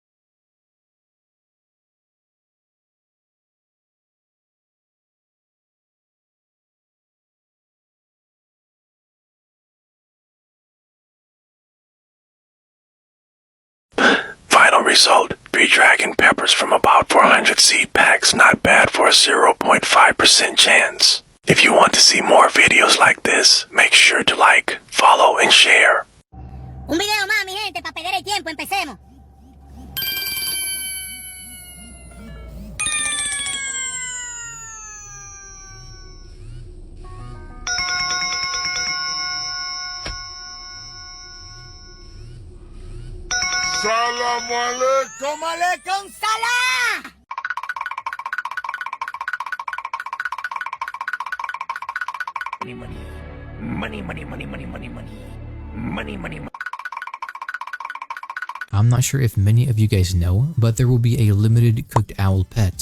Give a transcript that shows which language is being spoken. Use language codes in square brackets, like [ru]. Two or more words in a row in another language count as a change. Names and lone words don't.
[en] Final result, 3 dragon peppers from about 400 seed packs, not bad for a 0.5% chance. If you want to see more videos like this, make sure to like, follow, and share. [es] Un video más, mi gente, para perder el tiempo, empecemos. [ar] سلام عليكم. عليكم سلام. [en] Money. I'm not sure if many of you guys know, but there will be a limited cooked owl pet.